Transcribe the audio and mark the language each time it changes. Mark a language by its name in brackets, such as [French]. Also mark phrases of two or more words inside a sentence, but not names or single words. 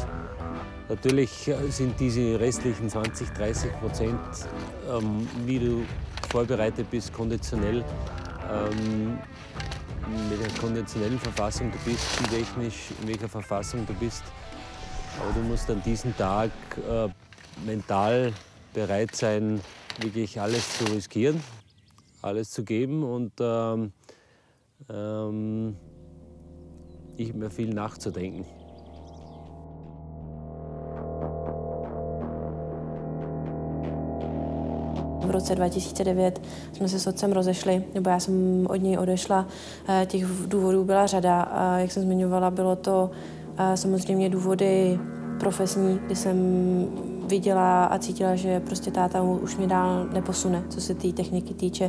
[German] Natürlich sind diese restlichen 20–30%, wie du vorbereitet bist, konditionell, mit der konditionellen Verfassung du bist, technisch in welcher Verfassung du bist. Aber du musst an diesem Tag mental bereit sein, wirklich alles zu riskieren, alles zu geben und nicht mehr viel nachzudenken. [Czech] V roce 2009 jsme se s otcem rozešli, nebo já jsem od něj odešla. Těch důvodů byla řada. Jak jsem zmiňovala, bylo to samozřejmě důvody profesní, kdy jsem viděla a cítila, že prostě táta už mě dál neposune, co se té techniky týče.